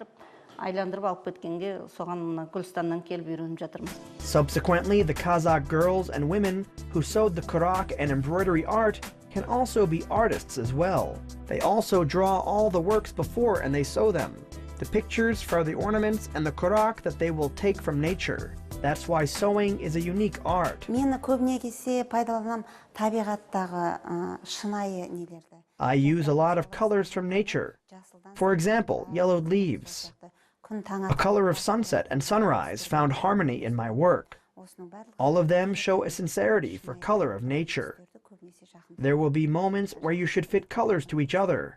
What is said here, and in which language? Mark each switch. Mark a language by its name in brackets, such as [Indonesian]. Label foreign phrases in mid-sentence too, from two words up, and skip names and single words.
[English] Subsequently, the Kazakh girls and women who sewed the kurak and embroidery art can also be artists as well. They also draw all the works before and they sew them. The pictures for the ornaments and the kurak that they will take from nature. That's why sewing is a unique art. [Kazakh] Мені көбіне келсе пайдаланам табиғаттағы шынайы нелерді. [English] I use a lot of colors from nature. For example, yellowed leaves. A color of sunset and sunrise found harmony in my work. All of them show a sincerity for color of nature. There will be moments where you should fit colors to each other.